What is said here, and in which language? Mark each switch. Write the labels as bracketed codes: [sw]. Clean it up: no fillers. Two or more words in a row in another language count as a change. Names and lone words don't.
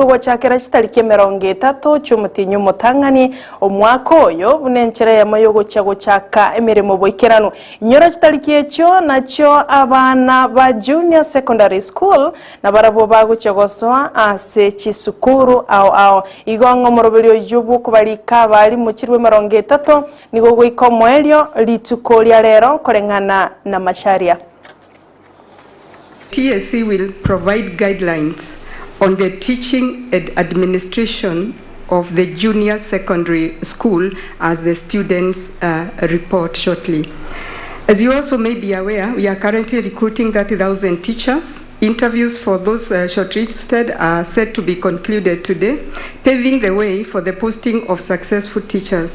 [guz] gochakera chitarike 30 cyumutinyu mutangani omwaka oyo bunenchere yamoyo gocha gochaka emiremo boikerano inyora chitarike echo nacho abana ba [en] junior secondary school [guz] na barabo bagucha gosoa ase chisukuru ao igongo morobelio yubu kubalika bali muchirwe 30 nigo ikomwelio litukolia lero kolengana na Masharia. [en] TSC will provide guidelines on the teaching and administration of the junior secondary school as the students report shortly. As you also may be aware, we are currently recruiting 30,000 teachers. Interviews for those shortlisted are set to be concluded today, paving the way for the posting of successful teachers.